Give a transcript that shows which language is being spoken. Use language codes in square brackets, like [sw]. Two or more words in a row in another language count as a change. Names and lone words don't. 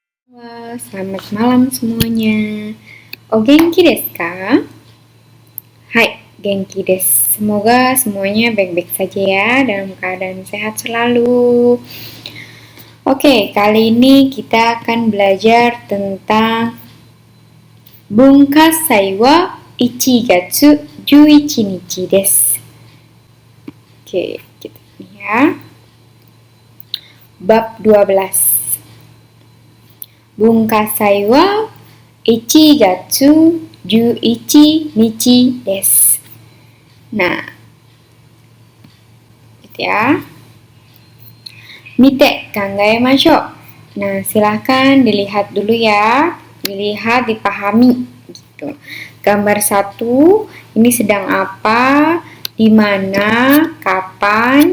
[id] Selamat malam semuanya. [ja] お元気ですか? はい、元気です. [id] Semoga semuanya baik-baik saja ya, dalam keadaan sehat selalu. Oke, kali ini kita akan belajar tentang [ja] 文化祭は1月11日です. [id] Oke, kita ini ya. Bab 12. [ja] 文化祭は1月11日です. [id] Nah, gitu ya. [ja] 見て考えましょう. [id] Nah, silahkan dilihat dulu ya. Dilihat, dipahami gitu. Gambar 1 ini sedang apa, di mana, kapan.